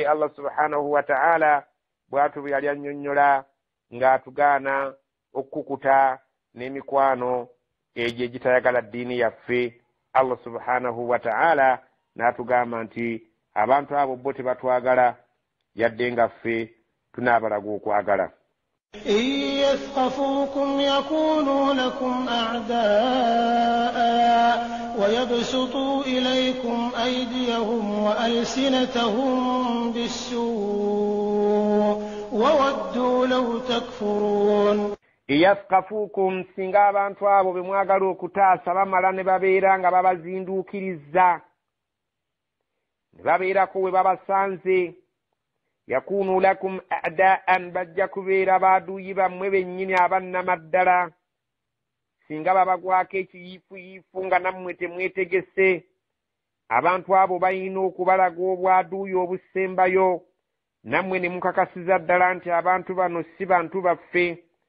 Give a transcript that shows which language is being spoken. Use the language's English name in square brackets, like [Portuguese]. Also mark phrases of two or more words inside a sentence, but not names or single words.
[Arabic] الله سبحانه وتعالى [Ganda] bw'atyo bwe yali annyonnyola ng'atugaana okukuta n'emikwano egyo egitayagala ddiini yaffe. [Arabic] الله سبحانه وتعالى [Ganda] n'atugamba nti abantu abo bo tebatwagala yadde nga ffe tunaabalaga okwagala. [Arabic] إن يثقفوكم يكونوا لكم أعداء ويبسطوا إليكم أيديهم وألسنتهم بالسوء وودوا لو تكفرون. [Ganda] iyaskafukum singa abantu abo bemwagala okutaasa bamala ne babeera nga babazinduukiriza ne babeerako we babasanze [Arabic] يكونوا لكم أعداء [Ganda] bajja kubeera baaduuyi bammwe bennyini abannamaddala singa babagwako ekiyiifuyiifu nga nammwe temwetegese abantu abo balina okubalaga obwaduuyi obusembayo nammwe ne mukakasiza ddala nti abantu bano si bantu baffe